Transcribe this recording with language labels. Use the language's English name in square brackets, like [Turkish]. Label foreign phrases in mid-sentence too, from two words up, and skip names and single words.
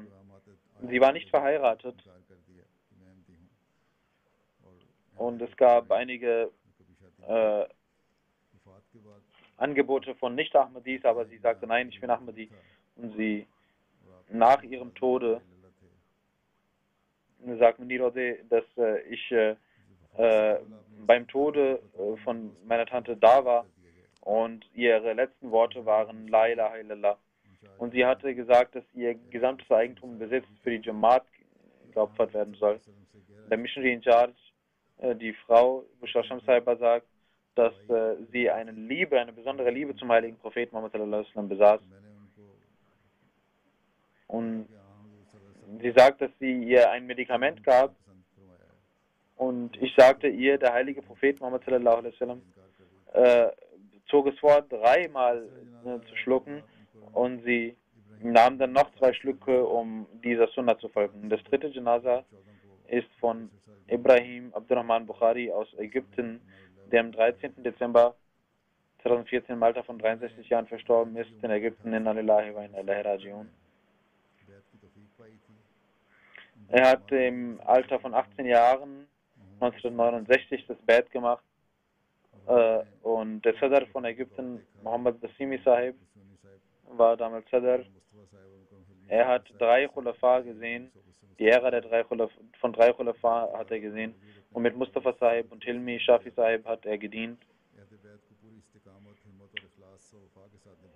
[German] Sie war nicht verheiratet. Und es gab einige Angebote von Nicht-Ahmadis, aber sie sagte, nein, ich bin Ahmadi. Und sie, nach ihrem Tode, sagt Munir, dass ich beim Tode von meiner Tante da war und ihre letzten Worte waren [Arabic] لا إله إلا الله. [German] Und sie hatte gesagt, dass ihr gesamtes Eigentum Besitz für die Jamaat geopfert werden soll. Der [English] Missionary in Charge, [German] die Frau Bushra Shams Saiba, sagt, dass sie eine besondere Liebe zum heiligen Propheten Muhammad [Arabic] صلى الله عليه وسلم [German] besaß. Und sie sagt, dass sie ihr ein Medikament gab und ich sagte ihr, der heilige Prophet Muhammad [Arabic] صلى الله عليه وسلم [German] zog es vor, 3-mal zu schlucken und sie nahm dann noch 2 Schlücke, um dieser Sunna zu folgen. Das dritte Janaza ist von Ibrahim Abdurrahman Bukhari aus Ägypten, der am 13. Dezember 2014 im Alter von 63 Jahren verstorben ist in Ägypten. [Arabic] إنا لله و إنا إليه راجعون. [German] Er hat im Alter von 18 Jahren 1969 das Bad gemacht und der Sadr von Ägypten, Mohammed Basimi Sahib, war damals Sadr. Er hat 3 Khulafa gesehen, die Ära der 3 Khulafa hat er gesehen und mit Mustafa Sahib und Hilmi Shafi Sahib hat er gedient.